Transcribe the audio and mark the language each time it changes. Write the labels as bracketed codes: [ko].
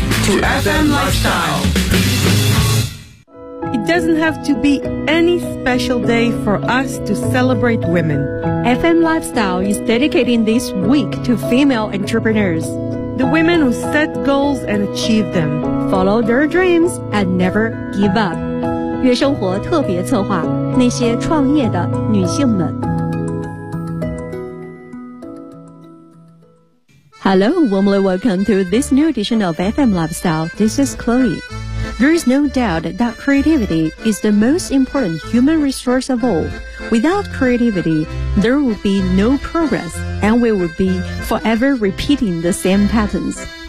[en] to FM Lifestyle. It doesn't have to be any special day for us to celebrate women. FM Lifestyle is dedicating this week to female entrepreneurs. The women who set goals and achieve them. Follow their dreams and never give up. [zh] 月生活特别策划，那些创业的女性们。 [en] Hello, warmly welcome to this new edition of FM Lifestyle. This is Chloe. There is no doubt that creativity is the most important human resource of all. Without creativity, there would be no progress, and we would be forever repeating the same patterns.